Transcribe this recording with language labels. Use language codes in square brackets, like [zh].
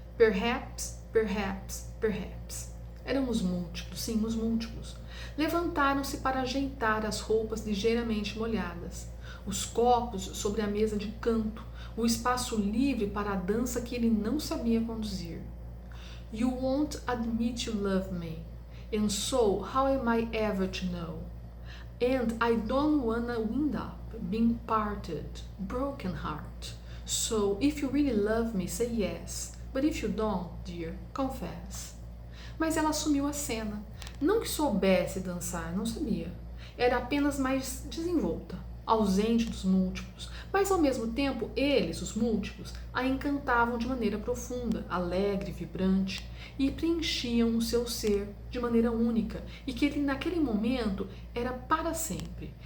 [en] Perhaps, perhaps, perhaps. [pt] Eram os múltiplos, sim, os múltiplos. Levantaram-se para ajeitar as roupas ligeiramente molhadas, os copos sobre a mesa de canto, o espaço livre para a dança que ele não sabia conduzir. [en] You won't admit you love me, and so how am I ever to know? And I don't wanna wind up being parted, broken heart. So if you really love me, say yes. But if you don't, dear, confess. [pt] Mas ela assumiu a cena. Não que soubesse dançar, não sabia. Era apenas mais desenvolta, ausente dos múltiplos. Mas ao mesmo tempo, eles, os múltiplos, a encantavam de maneira profunda, alegre, vibrante, e preenchiam o seu ser de maneira única, e que ele naquele momento era para sempre.